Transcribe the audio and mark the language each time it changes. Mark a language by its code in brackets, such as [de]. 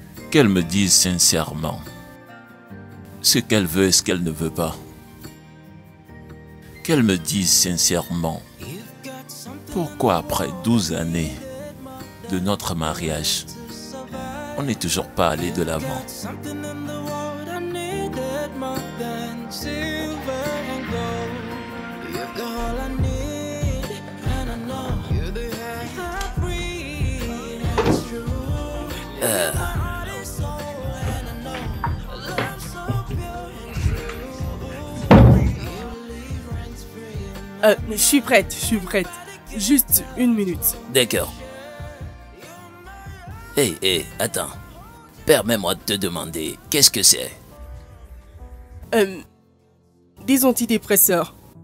[fr] Qu'elle me dise sincèrement ce qu'elle veut et ce qu'elle ne veut pas. Qu'elle me dise sincèrement pourquoi après 12 années de notre mariage, on n'est toujours pas allé de l'avant. [en] Something in the world I needed more than silver and gold. You're all I need, and I know you're the air I breathe. It's true. My heart is sold, and I know a love so pure and true. [fr] Je suis prête, je suis prête. Juste une minute. D'accord. Hé, attends. Permets-moi de te demander, qu'est-ce que c'est? Des antidépresseurs.